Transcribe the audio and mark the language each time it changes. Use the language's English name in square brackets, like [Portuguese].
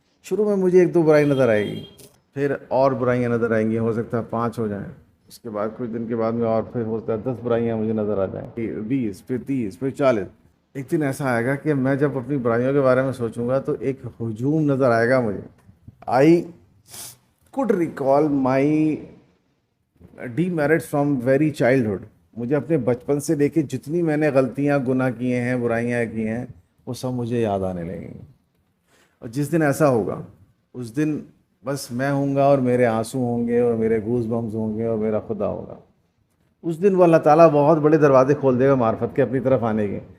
[Urdu] شروع میں مجھے 1-2 برائی نظر آئے گی، پھر اور برائیاں نظر آئیں گی، ہو سکتا ہے 5 ہو جائیں. اس کے بعد کچھ دن کے بعد میں اور پھر ہو سکتا ہے 10 برائیاں مجھے نظر آ جائیں، 20، پھر 30، پھر 40. ایک دن ایسا آئے گا کہ میں جب اپنی برائیوں کے بارے میں سوچوں گا تو ایک ہجوم نظر آئے گا مجھے. [English] I could recall my demerits from very childhood. [Urdu] مجھے اپنے بچپن سے لے کے جتنی میں نے غلطیاں، گناہ کیے ہیں، برائیاں کی ہیں، وہ سب مجھے یاد آنے لگیں گی. اور جس دن ایسا ہوگا اس دن بس میں ہوں گا اور میرے آنسو ہوں گے اور میرے گوز بمز ہوں گے اور میرا خدا ہوگا. اس دن وہ اللہ تعالیٰ بہت بڑے دروازے کھول دے گا معرفت کے اپنی طرف آنے کے.